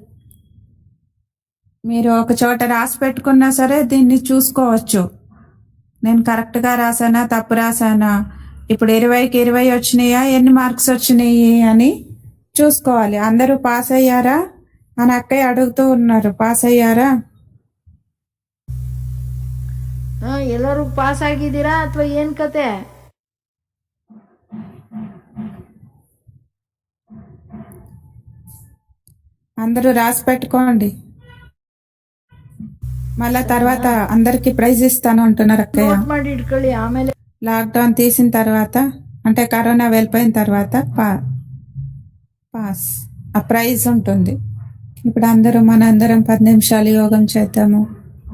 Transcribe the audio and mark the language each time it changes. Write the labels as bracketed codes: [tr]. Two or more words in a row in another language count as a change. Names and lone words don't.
[te] మీరు ఒక చోట రాసి పెట్టుకున్నా సరే దీన్ని చూసుకోవచ్చు. నేను కరెక్ట్గా రాసానా, తప్పు రాసానా, ఇప్పుడు 20కి 20 వచ్చినాయా, ఎన్ని మార్క్స్ వచ్చినాయి అని చూసుకోవాలి. అందరూ పాస్ అయ్యారా అని అక్కయ్య అడుగుతూ ఉన్నారు. పాస్ అయ్యారా? [kn] ಎಲ್ಲರೂ ಪಾಸ್ ಆಗಿದ್ದೀರಾ ಅಥವಾ ಏನ್ ಕತೆ? [te] అందరూ రాసి పెట్టుకోండి. మళ్ళా తర్వాత అందరికి ప్రైజ్ ఇస్తాను అంటున్నారు అక్కయ్య. [kn] ನೋಟ್ ಮಾಡಿ ಇಟ್ಕೊಳ್ಳಿ. ಆಮೇಲೆ [te] లాక్డౌన్ తీసిన తర్వాత అంటే కరోనా వెళ్ళిపోయిన తర్వాత పాస్ ఆ ప్రైజ్ ఉంటుంది. ఇప్పుడు మనందరం 10 నిమిషాలు యోగం చేద్దాము.